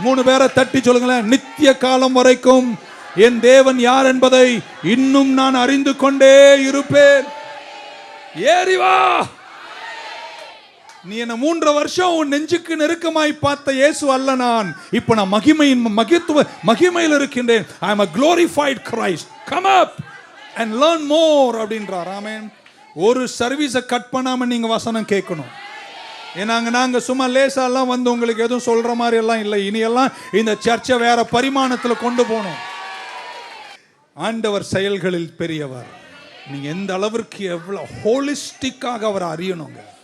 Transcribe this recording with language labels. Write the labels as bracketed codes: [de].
[ta] 3 பேரை தட்டி சொல்லுங்களேன், நித்திய காலம் வரைக்கும் என் தேவன் யார் என்பதை இன்னும் நான் அறிந்து கொண்டே இருப்பேன். ஏறி வா. நீ என்ன 3 வருஷம் உன் நெஞ்சுக்கு நெருக்கமாய் பார்த்த இயேசு அல்ல நான். இப்ப நான் மகிமையில் இருக்கின்றேன். [en] I am a glorified Christ. Come up and learn more [ta] அப்படின்றார். ஆமென். ஒரு சர்வீஸை கட் பண்ணாம நீங்க வசனம் கேட்கணும். நாங்க சும்மா லேசாலாம் வந்து உங்களுக்கு எதுவும் சொல்ற மாதிரி எல்லாம் இல்லை. இனியெல்லாம் இந்த சர்ச்சை வேற பரிமாணத்தில் கொண்டு போகணும். ஆண்டவர் செயல்களில் பெரியவர். நீங்க எந்த அளவிற்கு எவ்வளவு ஹோலிஸ்டிக்காக அவர் அறியணுங்க.